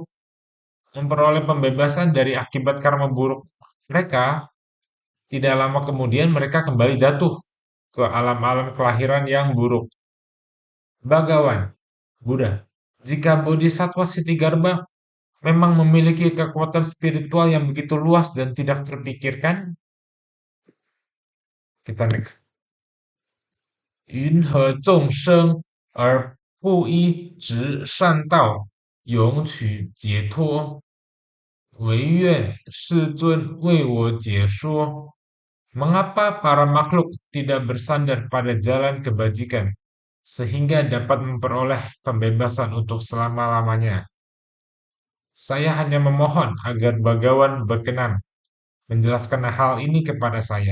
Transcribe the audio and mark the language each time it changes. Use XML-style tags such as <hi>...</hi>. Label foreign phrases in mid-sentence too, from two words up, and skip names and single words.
<id>memperoleh pembebasan dari akibat karma buruk mereka, tidak lama kemudian mereka kembali jatuh ke alam-alam kelahiran yang buruk. Bagawan, Buddha, jika Bodhisattva Sitigarbha memang memiliki kekuatan spiritual yang begitu luas dan tidak terpikirkan, kita next.</id> <zh>云何众生而不依止善道，永取解脱？唯愿世尊为我解说。</zh> <id>Mengapa para makhluk tidak bersandar pada jalan kebajikan sehingga dapat memperoleh pembebasan untuk selama-lamanya? Saya hanya memohon agar Bagawan berkenan menjelaskan hal ini kepada saya.</id>